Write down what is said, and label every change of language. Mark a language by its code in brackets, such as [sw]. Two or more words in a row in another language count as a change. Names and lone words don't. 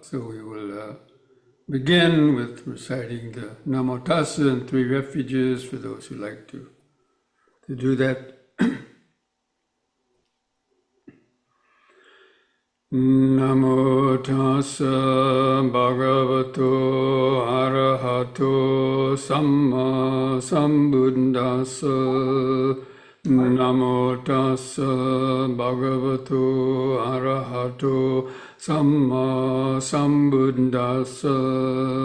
[en] So we will begin with reciting the Namo Tassa and three refuges for those who like to do that. [pi] Namo tassa bhagavato arahato samma sambuddhassa. Namo tassa bhagavato arahato samma sambuddhassa.